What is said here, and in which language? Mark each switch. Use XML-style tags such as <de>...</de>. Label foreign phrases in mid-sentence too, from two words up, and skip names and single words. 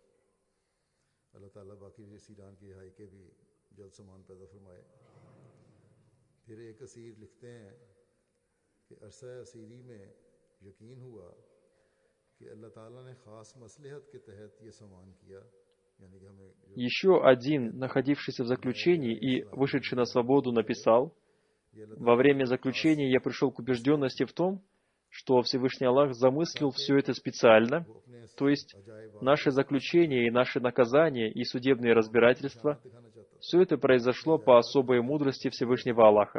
<ur>اللہ تعالیٰ باقی اسیران کی رہائی کے بھی جلد سامان پیدا فرمائے. پھر ایک اسیر لکھتے ہیں کہ عرصہ اسیری میں یقین ہوا کہ اللہ تعالیٰ نے خاص مصلحت کے تحت یہ سامان کیا.</ur> <ru>Еще один, находившийся в заключении и вышедший на свободу, написал: «Во время заключения я пришел к убежденности в том, что Всевышний Аллах замыслил все это специально, то есть наше заключение и наши наказания и судебные разбирательства, все это произошло по особой мудрости Всевышнего Аллаха.</ru>